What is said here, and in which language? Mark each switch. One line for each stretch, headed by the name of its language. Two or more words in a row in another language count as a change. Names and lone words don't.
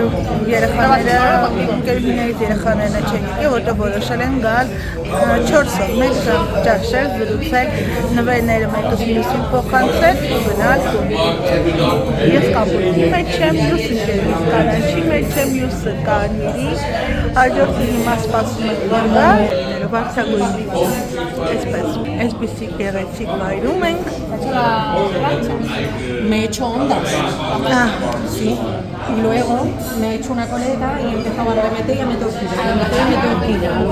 Armenian: ընկերներից երեխաներն չեն եկել, որտեղ որոշել են գալ 4-ով, մեկ ժամ ճաշել, զրուցել, նվերները մեկը մյուսին փոխանցել ու գնալ տուն։ Ես կապույտի մեջ եմ, մյուս ընկերից կանաչի մեջ եմ, մյուսը կարմիրի, հաջորդը հիմա սպասում եք որ գա, վարդագույնի, այսպեսի գեղեցիկ վայրում ենք։
Spanish: Me he hecho ondas. Sí. Y luego me he hecho una coleta y he empezado a remeter y a meter horquilla. A meter y a meter horquilla.